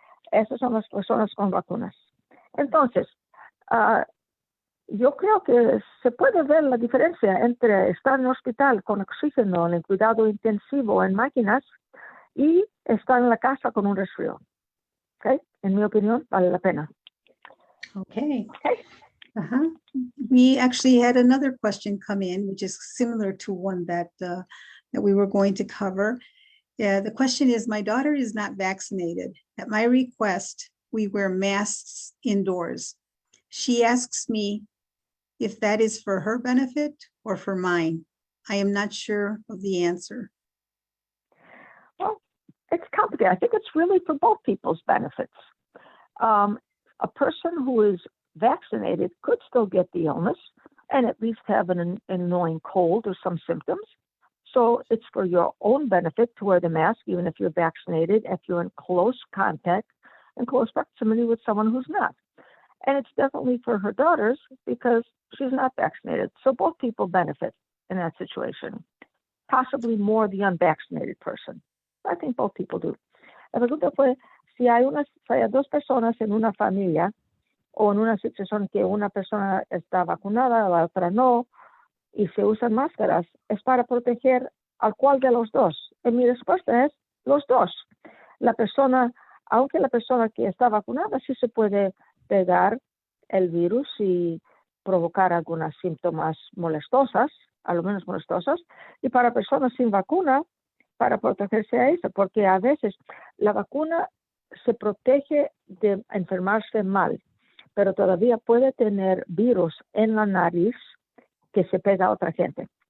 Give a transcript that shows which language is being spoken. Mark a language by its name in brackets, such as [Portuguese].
[Spanish] Esas son las personas con vacunas. Entonces, yo creo que se puede ver la diferencia entre estar en el hospital con oxígeno, en el cuidado intensivo, en máquinas, y estar en la casa con un resfriado. ¿Okay? En mi opinión, vale la pena. Okay. [English] We actually had another question come in, which is similar to one that we were going to cover. The question is, my daughter is not vaccinated. At my request, we wear masks indoors. She asks me if that is for her benefit or for mine. I am not sure of the answer. Well, it's complicated. I think it's really for both people's benefits. A person who is vaccinated could still get the illness and at least have an annoying cold or some symptoms. So it's for your own benefit to wear the mask, even if you're vaccinated, if you're in close contact and close proximity with someone who's not. And it's definitely for her daughters because she's not vaccinated. So both people benefit in that situation, possibly more the unvaccinated person. I think both people do. [Spanish] La pregunta fue, si hay dos personas en una familia o en una situación que una persona está vacunada, la otra no, y se usan máscaras, ¿es para proteger al cual de los dos? Y mi respuesta es los dos. La persona, aunque la persona que está vacunada sí se puede pegar el virus y provocar algunos síntomas molestosas, a lo menos molestosas, y para personas sin vacuna, para protegerse a eso, porque a veces la vacuna se protege de enfermarse mal, pero todavía puede tener virus en la nariz que se pega a otra gente.